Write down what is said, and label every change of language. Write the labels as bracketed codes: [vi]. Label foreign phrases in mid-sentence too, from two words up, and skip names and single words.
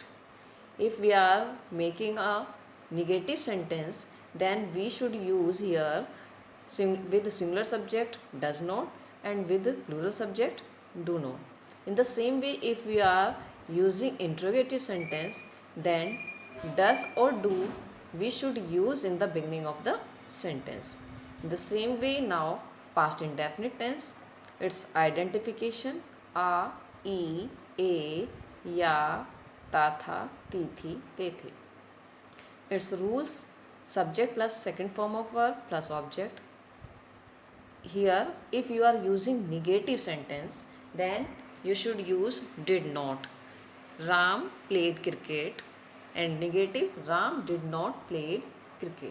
[en] If we are making a negative sentence, then we should use here with singular subject does not and with plural subject do not. In the same way, if we are using interrogative sentence, then does or do we should use in the beginning of the sentence. In the same way, now past indefinite tense, its identification a, e, a, ya, [hi] ता था, ती थी, ते थे. [en] Its rules: subject plus second form of verb plus object. Here, if you are using negative sentence, then you should use did not. Ram played cricket. And negative, Ram did not play cricket.